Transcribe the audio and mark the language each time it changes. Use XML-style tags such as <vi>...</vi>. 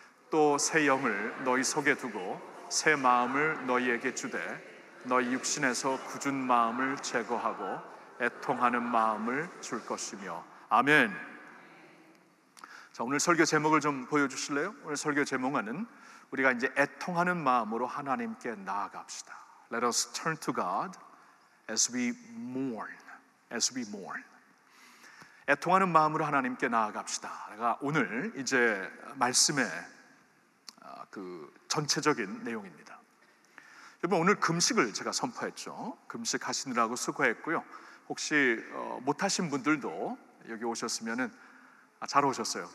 <ko>또 새 영을 너희 속에 두고 새 마음을 너희에게 주되 너희 육신에서 굳은 마음을 제거하고 애통하는 마음을 줄 것이며. 아멘. 자, 오늘 설교 제목을 좀 보여주실래요? 오늘 설교 제목은 우리가 이제 애통하는 마음으로 하나님께 나아갑시다.</ko> <en>Let us turn to God as we mourn. As we mourn.</en> <ko>애통하는 마음으로 하나님께 나아갑시다. 내가 오늘 이제 말씀의 그 전체적인 내용입니다. 여러분, 오늘 금식을 제가 선포했죠. 금식 하시느라고 수고했고요. 혹시 못하신 분들도 여기 오셨으면은 잘 오셨어요.</ko>